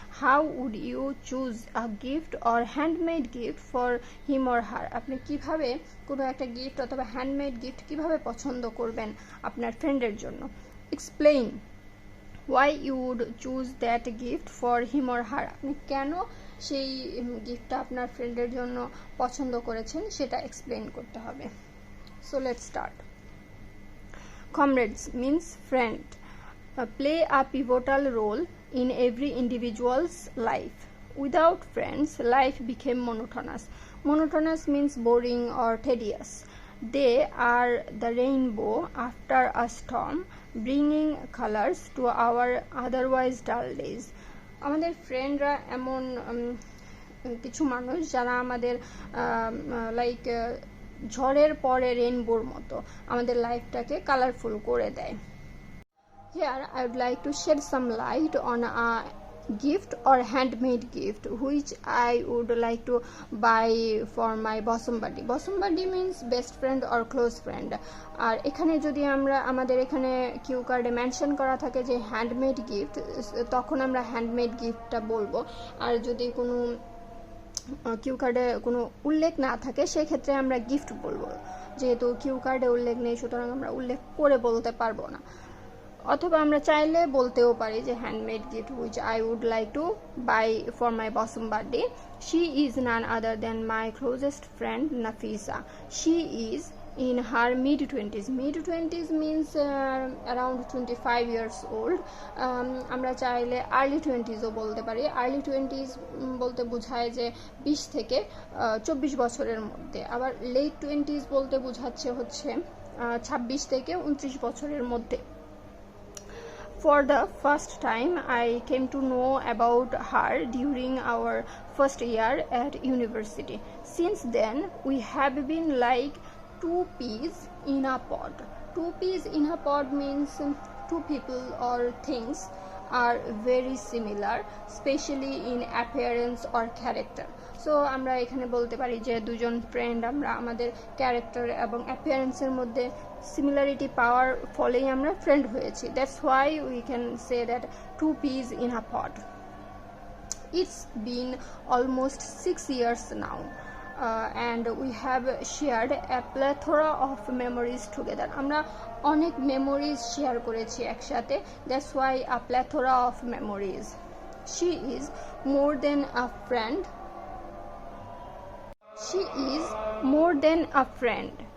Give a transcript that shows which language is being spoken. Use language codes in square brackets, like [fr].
[en] how would you choose a gift or handmade gift for him or her, [bn] আপনি কিভাবে কোনো একটা gift অথবা হ্যান্ডমেড গিফট কিভাবে পছন্দ করবেন আপনার ফ্রেন্ডের জন্য। Explain [en] why you would choose that gift for him or her, [bn] আপনি কেন সেই গিফটটা আপনার ফ্রেন্ডের জন্য পছন্দ করেছেন সেটা এক্সপ্লেইন করতে হবে। [en] So let's start. Comrades means friend, play a pivotal role in every individual's life. Without friends, life became monotonous. Monotonous means boring or tedious. They are the rainbow after a storm, bringing colors to our otherwise dull days. [bn] আমাদের ফ্রেন্ডরা এমন কিছু মানুষ যারা আমাদের like ঝড়ের পরে রেইনবোর মতো আমাদের লাইফটাকে কালারফুল করে দেয়। [en] Here I would like to shed some light on a gift or handmade gift which I would like to buy for my bosom buddy. Bosom buddy means best friend or close friend. [bn] আর এখানে যদি আমরা আমাদের এখানে Q কার্ডে mention করা থাকে যে handmade gift, তখন আমরা হ্যান্ডমেড গিফটটা বলবো। আর যদি কোনো কিউ কার্ডে কোনো উল্লেখ না থাকে সেক্ষেত্রে আমরা গিফট বলবো। যেহেতু কিউ কার্ডে উল্লেখ নেই সুতরাং আমরা উল্লেখ করে বলতে পারবো না। অথবা আমরা চাইলে বলতেও পারি যে handmade gift [en] Which I would like to buy for my bosom birthday. She is none other than my closest friend Nafisa. She is in her mid-20s. Mid-20s means around 25 years old. [bn] আমরা চাইলে আর্লি 20sও বলতে পারি। আর্লি 20s বলতে বোঝায় যে 20 থেকে 24 বছরের মধ্যে। আবার লেট 20s বলতে বোঝাচ্ছে হচ্ছে 26 থেকে 29 বছরের মধ্যে। [en] For the first time, I came to know about her during our first year at university. Since then, we have been like two peas in a pod. Two peas in a pod means two people or things are very similar, especially in appearance or character. [bn] So আমরা এখানে বলতে পারি যে দুজন friend আমরা আমাদের character এবং অ্যাপিয়ারেন্সের মধ্যে সিমিলারিটি পাওয়ার ফলেই আমরা ফ্রেন্ড হয়েছি। [en] That's why we can say that two peas in a pod. It's been almost 6 years now. And we have shared a plethora of memories together. [bn] আমরা অনেক মেমোরিজ শেয়ার করেছি একসাথে। [en] That's why a plethora of memories. She is more than a friend. She is more than a friend.